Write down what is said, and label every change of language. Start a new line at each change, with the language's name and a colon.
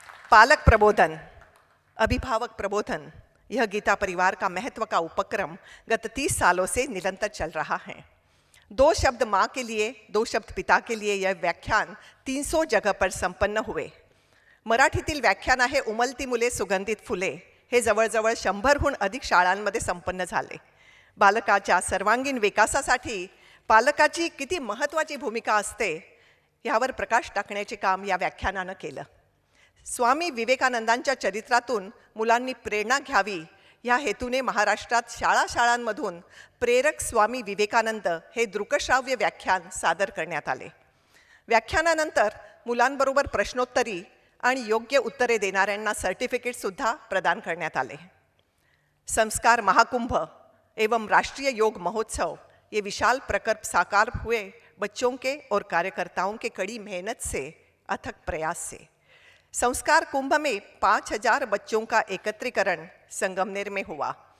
Hindi: पालक प्रबोधन, अभिभावक प्रबोधन, यह गीता परिवार का महत्व का उपक्रम गत 30 सालों से निरंतर चल रहा है। 2 शब्द माँ के लिए, 2 शब्द पिता के लिए यह व्याख्यान 300 जगह पर संपन्न हुए।
Marathi: मराठीतील व्याख्यान आहे उमलती मुले सुगंधित फुले, हे जवळजवळ 100हून अधिक शाळांमध्ये संपन्न झाले। बालकाच्या सर्वांगीण विकासासाठी पालकाची किती महत्त्वाची भूमिका असते यावर प्रकाश टाकण्याचे काम या व्याख्यानानं केलं। स्वामी विवेकानंदांच्या चरित्रातून मुलांनी प्रेरणा घ्यावी या हेतूने महाराष्ट्रात शाळांमधून प्रेरक स्वामी विवेकानंद हे दृकश्राव्य व्याख्यान सादर करण्यात आले। व्याख्यानानंतर मुलांबरोबर प्रश्नोत्तरी आणि योग्य उत्तरे देणाऱ्यांना सर्टिफिकेटसुद्धा प्रदान करण्यात आले।
Hindi: संस्कार महाकुंभ एवं राष्ट्रीय योग महोत्सव ये विशाल प्रकल्प साकार हुए बच्चों के और कार्यकर्ताओं के कड़ी मेहनत से, अथक प्रयास से। संस्कार कुंभ में 5000 बच्चों का एकत्रीकरण संगमनेर में हुआ।